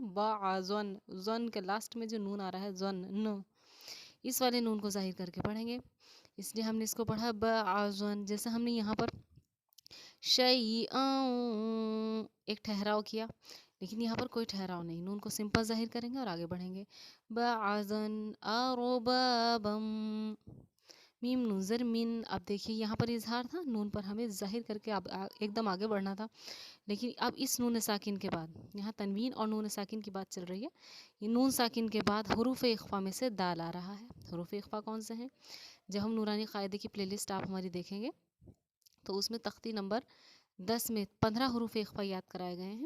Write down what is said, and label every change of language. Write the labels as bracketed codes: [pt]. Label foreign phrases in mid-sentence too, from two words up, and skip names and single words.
[ur] با زون، زون کے لاسٹ میں جو نون آ رہا ہے زون نو، اس والے نون کو ظاہر کر کے پڑھیں گے. اس لیے ہم نے اس کو پڑھا با زون. جیسے ہم نے یہاں پر شیئاں ایک ٹھہراؤ کیا، لیکن یہاں پر کوئی ٹھہراؤ نہیں، نون کو سمپل ظاہر کریں گے اور آگے بڑھیں گے. [ar] بعضن اربابم [ur] میم نون زر من. اب دیکھیے یہاں پر اظہار تھا، نون پر ہمیں ظاہر کر کے اب ایک دم آگے بڑھنا تھا، لیکن اب اس نون ساکن کے بعد یہاں تنوین اور نون ساکن کی بات چل رہی ہے. یہ نون ساکن کے بعد حروف اخفا میں سے دال آ رہا ہے. حروف اخفا کون سے ہیں؟ جب ہم نورانی قاعدے کی پلے لسٹ آپ ہماری دیکھیں گے تو اس میں تختی نمبر 10 میں 15 حروف اخفا یاد کرائے گئے ہیں.